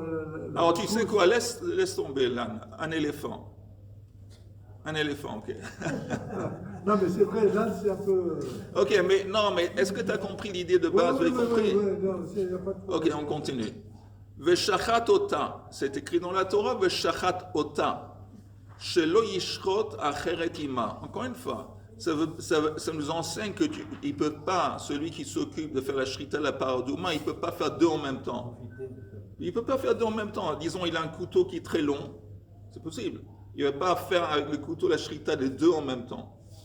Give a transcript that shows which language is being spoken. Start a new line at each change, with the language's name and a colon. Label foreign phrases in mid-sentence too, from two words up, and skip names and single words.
French: Alors tu sais quoi, laisse tomber l'âne, un éléphant. Un éléphant, ok. Non, mais c'est vrai, l'âne, c'est un peu... Ok, mais est-ce que tu as compris l'idée de base? Oui, compris? non, il n'y a pas de problème. Ok, on continue.
Hebrew: ושחט אותה,
French: c'est écrit dans la Torah,
Hebrew: ושחט אותה. שלא ישחוט אחרת עמה.
French: Encore une fois, ça nous enseigne que il peut pas, celui qui s'occupe de faire la shrita, la paradouma, il peut pas faire deux en même temps. Il peut pas faire deux en même temps. Disons, il a un couteau qui est très long, c'est possible. Il ne va pas faire avec le couteau la shrita des deux en même temps.